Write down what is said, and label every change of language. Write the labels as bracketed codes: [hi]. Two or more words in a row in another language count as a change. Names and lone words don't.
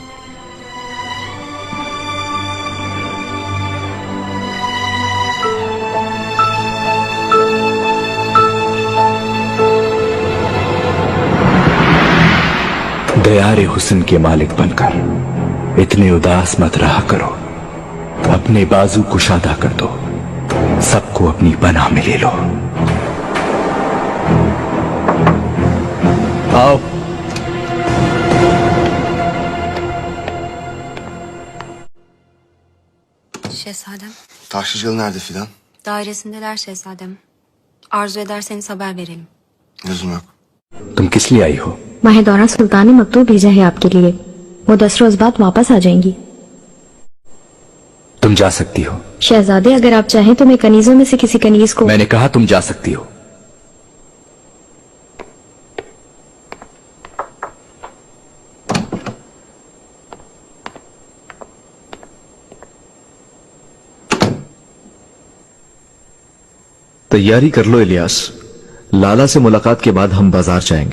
[hi] दयारे हुस्न के मालिक बनकर इतने उदास मत रहा करो, अपने बाजू कुशादा कर दो, सबको अपनी पनाह में ले लो। आओ। [tr] Şehzadem, Taşlıcalı nerede Fidan? dairesindeler şehzadem. Arzu ederseniz haber verelim. Lüzum yok. [hi] तुम किस लिए आई हो? माहिदौरा सुल्तान ने मकतूब भेजा है आपके लिए, वो 10 रोज बाद वापस आ जाएंगी। तुम जा सकती हो। शहजादे, अगर आप चाहें तो मैं कनीजों में से किसी कनीज को। मैंने कहा तुम जा सकती हो। तैयारी कर लो इलियास, लाला से मुलाकात के बाद हम बाजार जाएंगे।